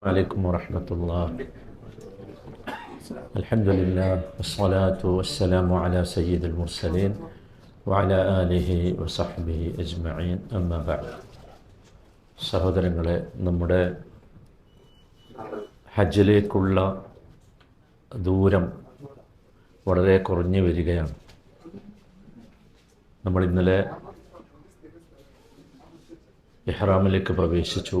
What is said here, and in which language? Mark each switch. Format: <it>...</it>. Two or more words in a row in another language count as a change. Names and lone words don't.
<ar>عليكم ورحمة الله. الحمد لله والصلاة والسلام على سيد المرسلين وعلى آله وصحبه أجمعين أما بعد.</ar> <ml>സഹോദരങ്ങളെ, നമ്മുടെ ഹജ്ജിലേക്കുള്ള ദൂരം വളരെ കുറഞ്ഞു വരികയാണ്. നമ്മൾ ഇന്നലെ ഇഹ്റാമിലേക്ക് പ്രവേശിച്ചു.</ml>